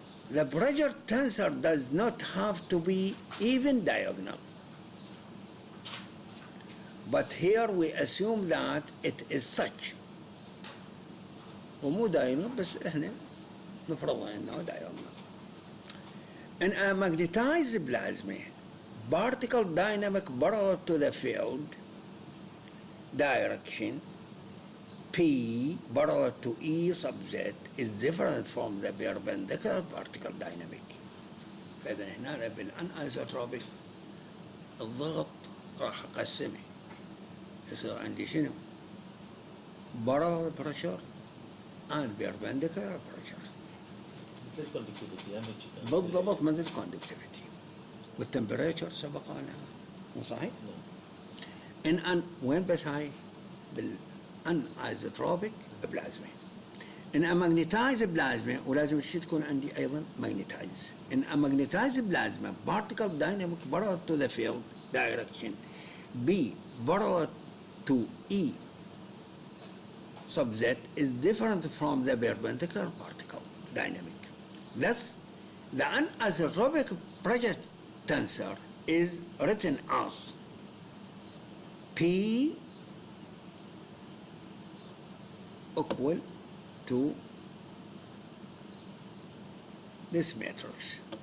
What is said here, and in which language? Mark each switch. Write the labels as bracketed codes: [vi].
[en] The pressure tensor does not have to be even diagonal. But here we assume that it is such. [ar] ومو diagonal بس احنا نفرض انه diagonal. [en] In a magnetized plasma, particle dynamic parallel to the field direction P parallel to E sub Z is different from the perpendicular particle dynamic. [ar] فإذا هنا بالانايزوتروبيك الضغط راح أقسمه يصير عندي شنو؟ [en] parallel pressure and perpendicular pressure. [ar] مثل الكوندكتيفيتي بالضبط مثل الكوندكتيفيتي والتمبريتشر سبق عنها مو صحيح؟ إن أن وين بس هاي؟ بالانايزوتروبيك بلازما. إن magnetized plasma ولازم الشيء تكون عندي أيضا magnetized. [en] In a magnetized plasma, particle dynamic parallel to the field direction B parallel to E sub Z is different from the perpendicular particle dynamic. Thus, the anisotropic pressure tensor is written as P equal to this matrix.